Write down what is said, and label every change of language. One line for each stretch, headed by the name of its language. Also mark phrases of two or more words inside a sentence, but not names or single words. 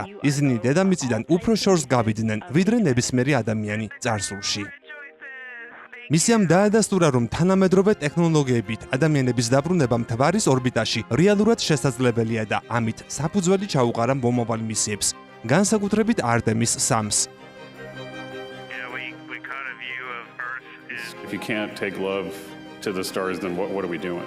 Georgian: ისინი დედამიწიდან უფრო შორს გავიდნენ, ვიდრე ნებისმიერი ადამიანი წარსულში. მისიამ დაადასტურა, რომ თანამედროვე ტექნოლოგიებით ადამიანების დაბრუნება მთვარის ორბიტაში რეალურად შესაძლებელია და ამით საფუძველი ჩაუყარა მომავალ მისიებს, განსაკუთრებით არტემის 3-ს.
English: If you can't take love to the stars, then what are we doing?